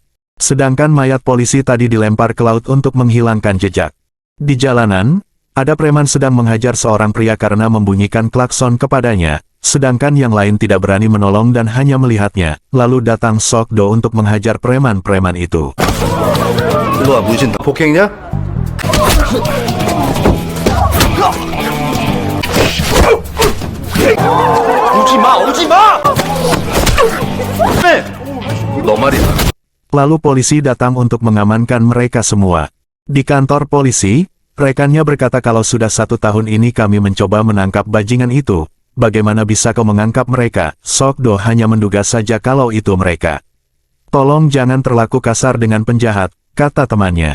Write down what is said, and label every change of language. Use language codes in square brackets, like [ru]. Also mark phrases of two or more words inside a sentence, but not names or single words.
[id] Sedangkan mayat polisi tadi dilempar ke laut untuk menghilangkan jejak. Di jalanan, ada preman sedang menghajar seorang pria karena membunyikan klakson kepadanya, sedangkan yang lain tidak berani menolong dan hanya melihatnya. Lalu datang Saekdo untuk menghajar preman-preman itu. [ko] 일로와 무진다. 폭행이냐? 오지마! 너 말이야. [id] Lalu polisi datang untuk mengamankan mereka semua. Di kantor polisi, rekannya berkata kalau sudah 1 tahun ini kami mencoba menangkap bajingan itu, bagaimana bisa kau mengangkap mereka? Saekdo hanya menduga saja kalau itu mereka. Tolong jangan terlaku kasar dengan penjahat, kata temannya.